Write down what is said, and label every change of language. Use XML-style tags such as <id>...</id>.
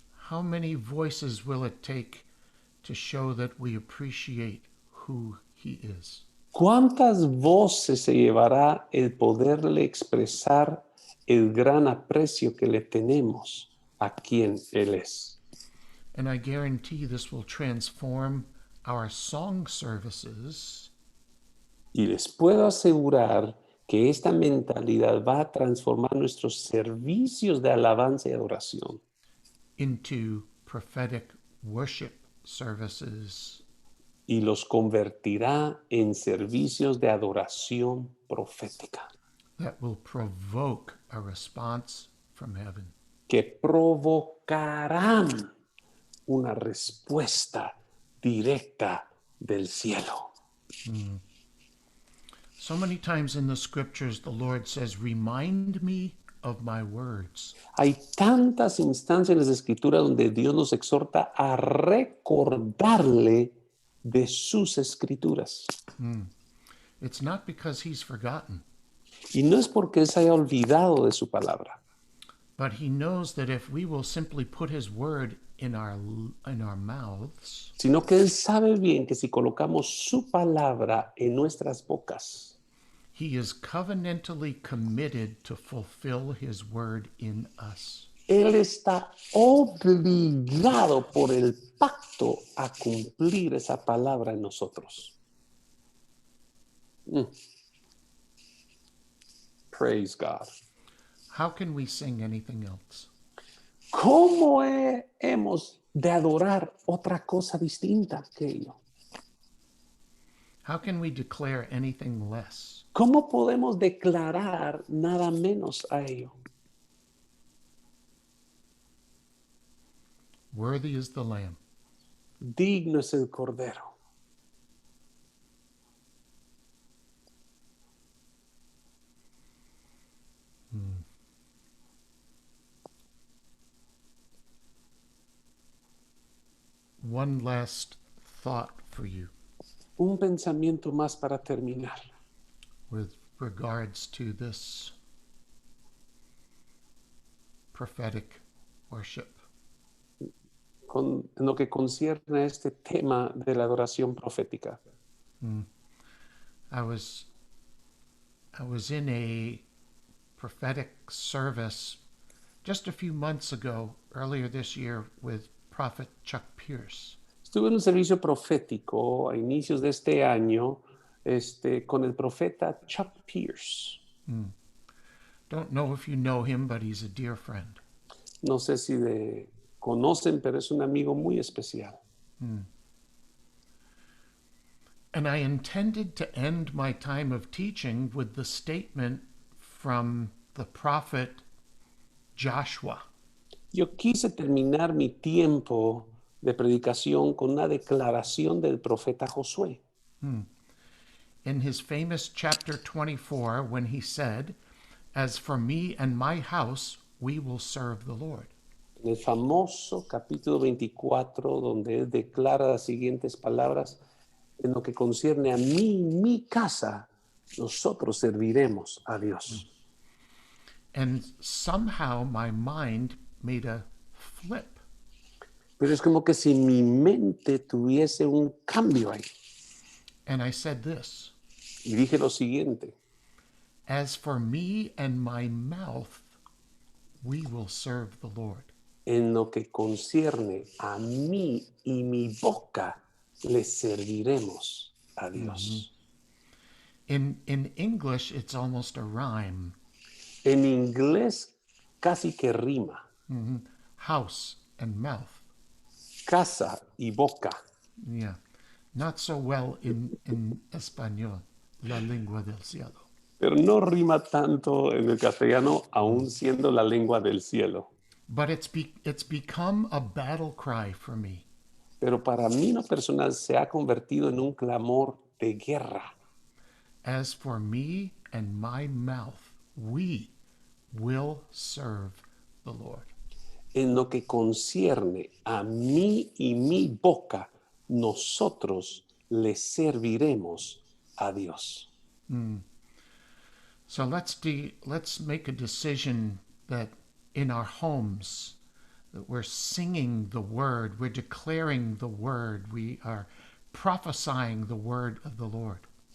<en>How many voices will it take to show that we appreciate who he is?</en> <es>¿Cuántas voces se llevará el poderle expresar el gran aprecio que le tenemos a quien Él es?</es> <en>And I guarantee this will transform our song services</en> <es>Y les puedo asegurar que esta mentalidad va a transformar nuestros servicios de alabanza y adoración</es> <en>into prophetic worship services</en> <es>y los convertirá en servicios de adoración profética</es> <en>that will provoke a response from heaven.</en> <es>que provocarán una respuesta directa del cielo.</es> <en>So many times in the scriptures, the Lord says, "Remind me of my words."</en> <es>Hay tantas instancias en las Escrituras donde Dios nos exhorta a recordarle de sus Escrituras.</es> <en>It's not because he's forgotten,</en> <es>Y no es porque Él se haya olvidado de su palabra,</es> <en>but he knows that if we will simply put his word in our mouths,</en> <es>sino que Él sabe bien que si colocamos su palabra en nuestras bocas,</es> <en>he is covenantally committed to fulfill his word in us.</en> <es>Él está obligado por el pacto a cumplir esa palabra en nosotros.</es> <en>Praise God. How can we sing anything else?</en> <es>¿Cómo hemos de adorar otra cosa distinta que ello?</es> <en>How can we declare anything less?</en> <es>¿Cómo podemos declarar nada menos a ello?</es> <en>Worthy is the Lamb.</en> <es>Digno es el Cordero.</es> <en>One last thought for you</en> <es>Un pensamiento más para terminar.</es> <en>with regards to this prophetic worship.</en> <es>En lo que concierne a este tema de la adoración profética.</es> <en>I was in a prophetic service just a few months ago, earlier this year, with Prophet Chuck Pierce.</en> <es>Estuve en un servicio profético a inicios de este año con el profeta Chuck Pierce.</es> <en>Don't know if you know him, but he's a dear friend.</en> <es>No sé si conocen, pero es un amigo muy especial.</es> <en>And I intended to end my time of teaching with the statement from the prophet Joshua.</en> <es>Yo quise terminar mi tiempo de predicación con una declaración del profeta Josué.</es> <en>In his famous chapter 24, when he said, "As for me and my house, we will serve the Lord."</en> <es>En el famoso capítulo 24, donde él declara las siguientes palabras: en lo que concierne a mí y mi casa, nosotros serviremos a Dios.</es> <en>And somehow my mind made a flip.</en> <es>Pero es como que si mi mente tuviese un cambio ahí.</es> <en>And I said this,</en> <es>Y dije lo siguiente:</es> <en>"As for me and my mouth, we will serve the Lord."</en> <es>en lo que concierne a mí y mi boca, le serviremos a Dios.</es> <en>In English, it's almost a rhyme.</en> <es>En inglés casi que rima.</es> <en>House and mouth.</en> <es>Casa y boca.</es> <en>Yeah. Not so well in español,</en> <es>la lengua del cielo. Pero no rima tanto en el castellano, aún siendo la lengua del cielo.</es> <en>But it's become a battle cry for me.</en> <es>Pero para mí, lo personal, se ha convertido en un clamor de guerra.</es> <en>As for me and my mouth, we will serve the Lord.</en> <es>En lo que concierne a mí y mi boca, nosotros le serviremos a Dios.</es> <en>So let's make a decision that in our homes, that we're singing the word, we're declaring the word, we are prophesying the word of the Lord.</en>